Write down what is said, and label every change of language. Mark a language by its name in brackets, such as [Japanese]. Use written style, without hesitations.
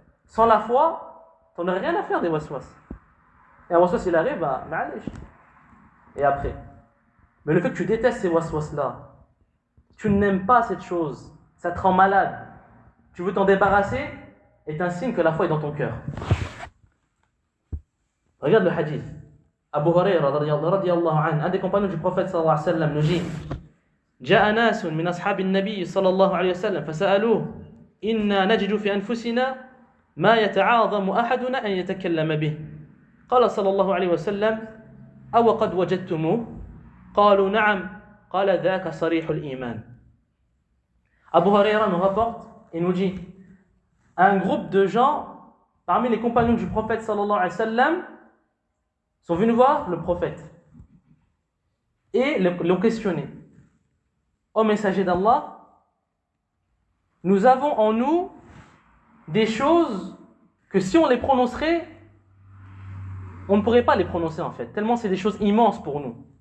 [French] Sans la foi, tu n'aurais rien à faire des waswas. Et un waswas, il arrive, ma'alish. Et après. Mais le fait que tu détestes ces waswas-là, tu n'aimes pas cette chose, ça te rend malade, tu veux t'en débarrasser, est un signe que la foi est dans ton cœur. Regarde le hadith. Abu Huraira radiyallahu anhu, un des compagnons du prophète sallallahu alayhi wa sallam, nous dit [Arabic] جاء ناس من أصحاب النبي صلى الله عليه وسلم فسألوه إنا نجد في أنفسنا ما يتعاظم أحدنا أن يتكلم به قال صلى الله عليه وسلم أو قد وجدتموه قالوا نعم قال ذاك صريح الإيمان. [French] Abu Huraira nous rapporte et nous dit un groupe de gens parmi les compagnons du prophète sallallahu alayhi wa sallam sont venus voir le prophète et l'ont questionné. Ô messager d'Allah, nous avons en nous des choses que si on les prononcerait, on ne pourrait pas les prononcer en fait, tellement c'est des choses immenses pour nous.